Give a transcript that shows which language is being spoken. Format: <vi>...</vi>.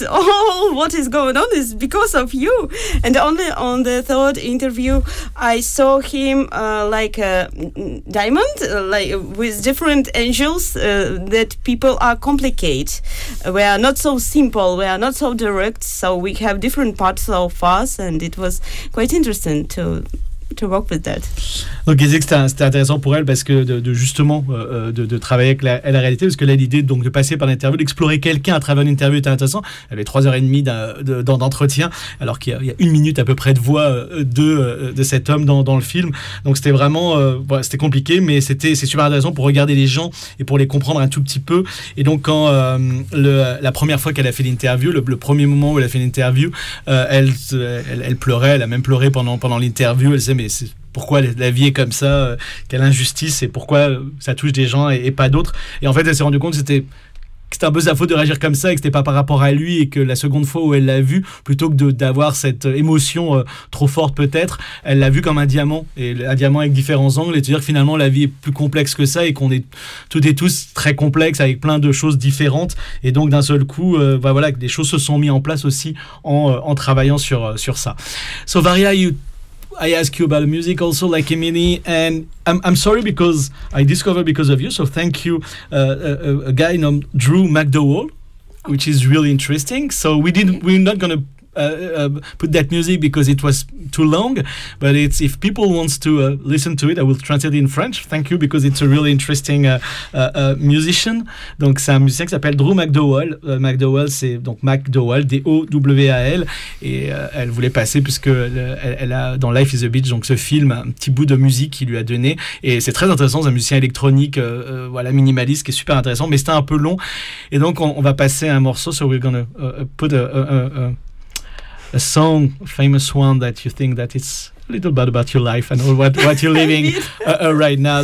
<en>All what is going on is because of you. And only on the third interview, I saw him like a diamond, like with different angels, that people are complicated. We are not so simple, we are not so direct, so we have different parts of us, and it was quite interesting to work with that.</en> <fr>Donc, elle disait que c'était intéressant pour elle parce que de travailler avec la réalité, parce que là, l'idée donc de passer par l'interview, d'explorer quelqu'un à travers l'interview était intéressant. Elle avait 3h30 d'entretien, alors qu'il y a une minute à peu près de voix de cet homme dans le film. Donc, c'était vraiment c'était compliqué, mais c'est super intéressant pour regarder les gens et pour les comprendre un tout petit peu. Et donc, quand la première fois qu'elle a fait l'interview, le premier moment où elle a fait l'interview, elle pleurait, elle a même pleuré pendant l'interview. Elle disait, mais c'est. Pourquoi la vie est comme ça, quelle injustice, et pourquoi ça touche des gens et pas d'autres. Et en fait, elle s'est rendue compte que c'était un peu sa faute de réagir comme ça, et que c'était pas par rapport à lui, et que la seconde fois où elle l'a vu, plutôt que d'avoir cette émotion trop forte peut-être, elle l'a vu comme un diamant, et un diamant avec différents angles, et c'est-à-dire que finalement la vie est plus complexe que ça, et qu'on est toutes et tous très complexes, avec plein de choses différentes, et donc d'un seul coup, des choses se sont mises en place aussi en travaillant sur ça.</fr> <en>So Varya, I ask you about music also, like Emily, and I'm sorry because I discovered because of you, so thank you, a guy named Drew McDowell, which is really interesting. So we're not going to put that music because it was too long, but it's if people wants to listen to it, I will translate it in French. Thank you, because it's a really interesting musician.</en> <fr>Donc c'est un musicien qui s'appelle Drew McDowell. McDowell, c'est donc McDowell, D-O-W-A-L, et elle voulait passer puisque elle a dans Life is a Beach, donc ce film, un petit bout de musique qu'il lui a donné, et c'est très intéressant. C'est un musicien électronique, minimaliste, qui est super intéressant, mais c'était un peu long, et donc on va passer à un morceau.</fr> <en>So we're gonna put a song, a famous one, that you think that it's a little bit about your life and what you're living right now.</en>